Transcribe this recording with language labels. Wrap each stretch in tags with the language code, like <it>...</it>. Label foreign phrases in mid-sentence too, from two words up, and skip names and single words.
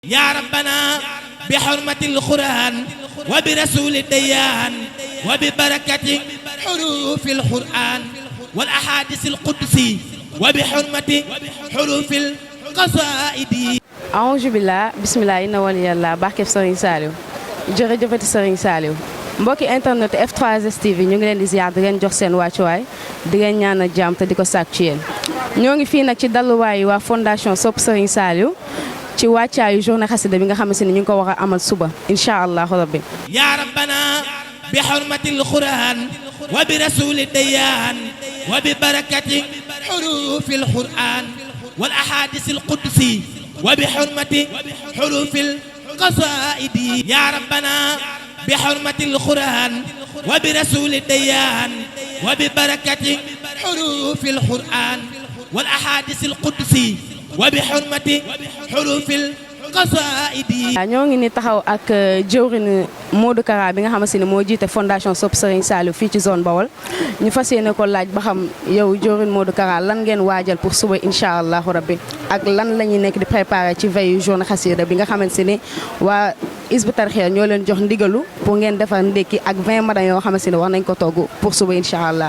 <ar>يا ربنا بحرمة القرآن وبرسول الديان وببركة حروف القرآن والأحاديث القدسي وبحرمة حروف القصائد. أعوذ بالله بسم الله إن ولي الله</ar> <wo>barke Serigne Saliou jërëjëfati Serigne Saliou mbokki internet F3S TV ñu ngi leen di ziar di leen jox seen wàccuwaay di leen ñaanal jàmm te di ko sàkku ci yéen ñoo ngi fii nag ci dalluwaayu waa fondation Sopp Serigne Saliou ci wàccaayu journée xasida bi nga xamante ni ñu ngi ko war a amal suba</wo> <ar>إن شاء الله ربي. يا ربنا بحرمة القرآن وبرسول الديان وببركة حروف القرآن والأحاديث القدسي وبحرمة حروف القصائد. يا ربنا بحرمة القرآن وبرسول الديان وببركة حروف القرآن والأحاديث القدسي وبحرمة حروف القصائد.</ar> <wo>ñoo ngi ni taxaw ak jëwriñ Modou Kara bi nga xamante ni moo jiite fondation Sopp Serigne Saliou fii ci zone Bawol ñu fas yéene ko laaj ba xam yow jëwriñ Modou Kara lan ngeen waajal pour suba</wo> <ar>إن شاء الله ربي</ar> <wo>ak lan la ñuy nekk di préparer ci</wo> <fr>veille journée</fr> <wo>xasida bi nga xamante ni waa Hizbut Tarqiyyah ñoo leen jox ndigalu pour ngeen defar ndékki ak 20 madan yoo xamante ni war nañ ko togg pour suba</wo> <ar>إن شاء الله.</ar>